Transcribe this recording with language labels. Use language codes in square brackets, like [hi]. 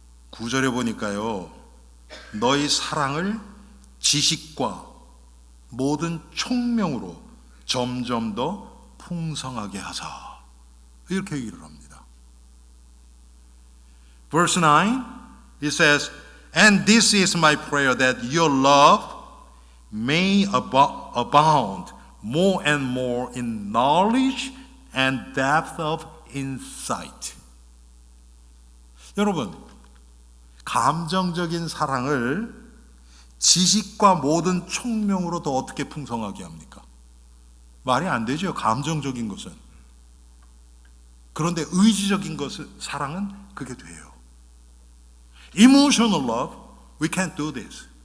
[ko] 9절에 보니까요, 너희 사랑을 지식과 모든 총명으로 점점 더 풍성하게 하자. 이렇게 얘기를 합니다. [en] Verse 9, it says, And this is my prayer that your love may abound more and more in knowledge and depth of insight. [ko] 여러분, 감정적인 사랑을 지식과 모든 총명으로 더 어떻게 풍성하게 합니까? 말이 안 되죠. 감정적인 것은. 그런데 의지적인 것은, 사랑은 그게 돼요. [en] Emotional love, we can't do this.